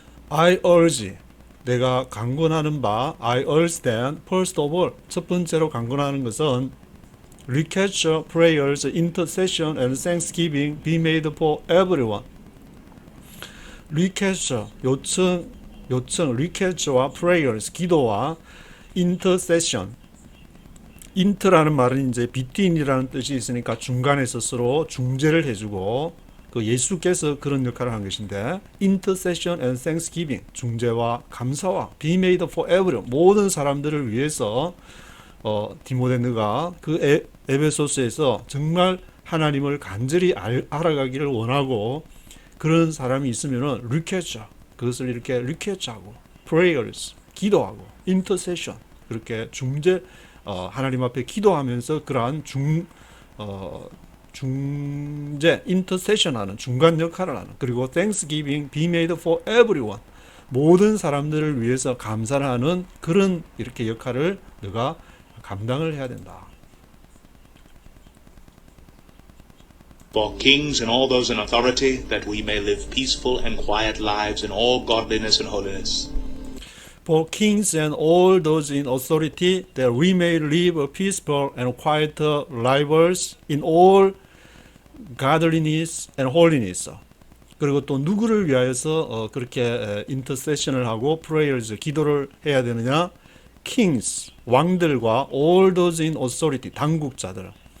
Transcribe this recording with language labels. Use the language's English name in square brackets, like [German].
[English] I urge, [Korean] 내가 강권하는 바, [English] I urge then first of all, [Korean] 첫 번째로 강권하는 것은 [English] requests, prayers, intercession, and thanksgiving be made for everyone. request, 요청, request와 prayers, 기도와 intercession. [Korean] inter라는 말은 이제 between이라는 뜻이 있으니까 중간에서 서로 중재를 해주고 그 예수께서 그런 역할을 한 것인데 [English] intercession and thanksgiving, [Korean] 중재와 감사와 [English] be made for everyone, [Korean] 모든 사람들을 위해서 디모데 너가 그 에베소스에서 정말 하나님을 간절히 알아가기를 원하고 그런 사람이 있으면은 request, 그것을 이렇게 request하고 prayers, 기도하고 intercession, 그렇게 중재, 하나님 앞에 기도하면서 그러한 중재, intercession 하는 중간 역할을 하는, 그리고 [English] thanksgiving be made for everyone, [Korean] 모든 사람들을 위해서 감사를 하는 그런 이렇게 역할을 너가 감당을 해야 된다. [English] For kings and all those in authority, that we may live peaceful and quiet lives in all godliness and holiness. For kings and all those in authority, that we may live a peaceful and quiet lives in all godliness and holiness. [Korean] 그리고 또 누구를 위하여서 그렇게 intercession을 하고 prayers, 기도를 해야 되느냐? [English] kings, 왕들과 all those in authority, 당국자들.